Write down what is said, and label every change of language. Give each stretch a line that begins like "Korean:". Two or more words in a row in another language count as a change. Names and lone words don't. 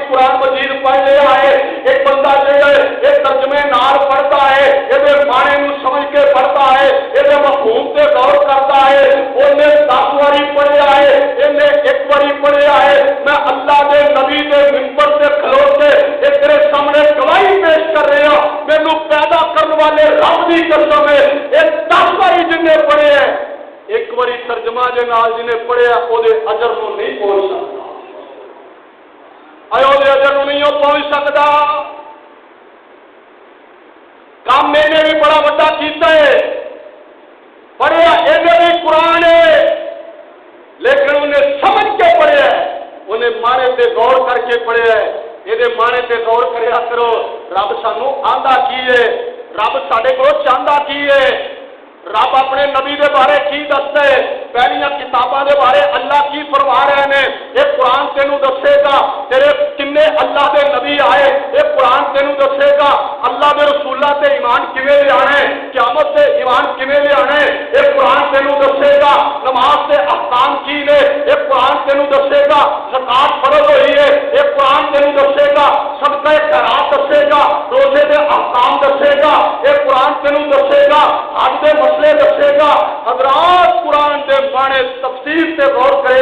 Punjabi: قرآن مجید پڑھ لیا ہے ایک بندہ یہ ترجمے نال پڑھتا ہے یہ معنی نو سمجھ کے پڑھتا ہے یہ مفہوم سے غور کرتا ہے انہیں 10 باری پڑھیا ہے انہیں 1 باری پڑھیا ہے
Urdu: میں اللہ کے نبی کے منبر سے کھلو کے یہ تیرے سامنے گواہی پیش کر رہا ہوں
Punjabi: مینوں پیدا کرنے والے رب کی قسم ہے یہ 10 باری جن نے پڑھے ہیں 1 باری ترجمہ دے نال جنہیں پڑھیا او دے اجر نو نہیں پہنچ سکتا او دے اجر نو نہیں پہنچ سکتا کام میں نے بھی بڑا بڑا کیتا ہے پڑھیا یہ بھی قرآن ہے لیکن انہیں سمجھ کے پڑھیا ہے انہیں معنی تے غور کر کے پڑھیا ہے یہ معنی تے غور کریا کرو رب سانو آندا کی ہے رب ساڈے کو چاہتا کی ہے رب اپنے نبی دے بارے کی دستا ہے پہلیاں کتاباں دے بارے اللہ کی فرما رہے ہیں یہ قرآن تینوں دسے گا تیرے کنے اللہ دے نبی آئے یہ قرآن تینوں دسے گا اللہ دے رسولاں تے ایمان کیویں لے آنے قیامت تے ایمان کیویں لے آنے یہ قرآن تینوں دسے گا نماز دے احکام کی نے یہ قرآن تینوں دسے گا زکات فرض ہوئی ہے یہ قرآن تینوں دسے گا صدقہ خیرات دسے گا روزے دے احکام دسے گا یہ قرآن تینوں دسے گا حج دے مسئلے دسے گا حضرات قرآن دے معنی تفسیر سے غور کریا